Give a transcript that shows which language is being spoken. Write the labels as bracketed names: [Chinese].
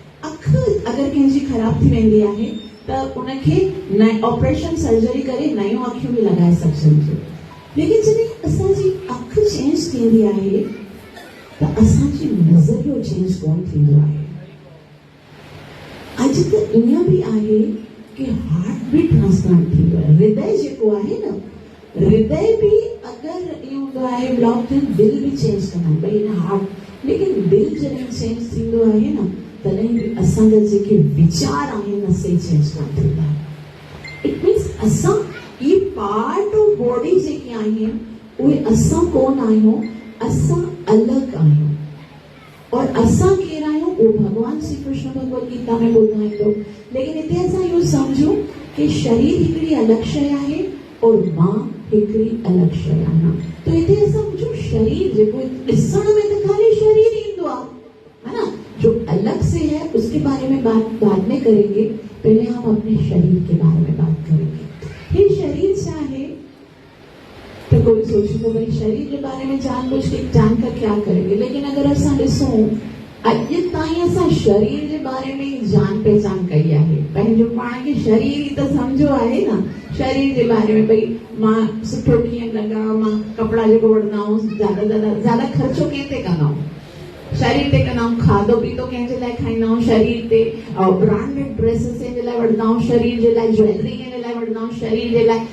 [Sindhi] अखि अगरि कंहिंजी ख़राब थी वेंदी आहे त उनखे ऑपरेशन सर्जरी करे नयूं अखियूं बि लॻाए सघजनि थियूं। लेकिन जॾहिं असांजी अखि चेंज थींदी आहे त असांजी नज़रियो चेंज कोन थींदो आहे। अॼु त ईअं बि आहे कि हार्ट बि ट्रांसप्लांट थींदो आहे। हृदय जेको आहे न, हृदय बि अगरि इहो हूंदो आहे ब्लॉक थियनि, दिलि बि चेंज कंदा आहिनि भई हिन हार्ट। लेकिन दिलि जॾहिं चेंज थींदो आहे न तॾहिं बि असांजा जेके वीचार आहिनि न से चेंज कोन थींदा। इट मीन्स असां ये पार्ट ऑफ बॉडी जेके आहिनि उहे असां कोन आहियूं, असां अलॻि आहियूं। और असां केरु आहियूं उहो भॻवान श्री कृष्ण भगवत गीता में ॿुधाईंदो। लेकिन हिते असां इहो सम्झूं कि शरीर हिकिड़ी अलॻि शइ आहे और मां हिकिड़ी अलॻि शइ आहियां। तो हिते असां सम्झूं शरीर जेको ॾिसण में त ख़ाली शरीर ईंदो आहे ना, [Hindi] जो अलग से है उसके बारे में बाद में करेंगे। पहले हम अपने शरीर के बारे में बात करेंगे। ये शरीर क्या है? तो कोई सोचेगा भाई शरीर के बारे में जानकर क्या करेंगे। [Sindhi] लेकिन अगर असां ॾिसूं अॼु ताईं असां शरीर के बारे में जान पहचान कई आहे। पंहिंजो पाण खे शरीर ई त सम्झो आहे न। शरीर के बारे में भई मां सुठो कीअं लॻा, मां कपिड़ा जेको वठंदा आहियूं ज़्यादा ख़र्चो कंहिं ते कंदा आहियूं, शरीर ते कंदा आहियूं। खाधो पीतो कंहिंजे लाइ खाईंदा आहियूं, शरीर ते। ब्रांडेड ड्रेसिस कंहिंजे लाइ वठंदा आहियूं, शरीर जे लाइ। ज्वेलरी कंहिंजे लाइ वठंदा आहियूं, शरीर जे लाइ।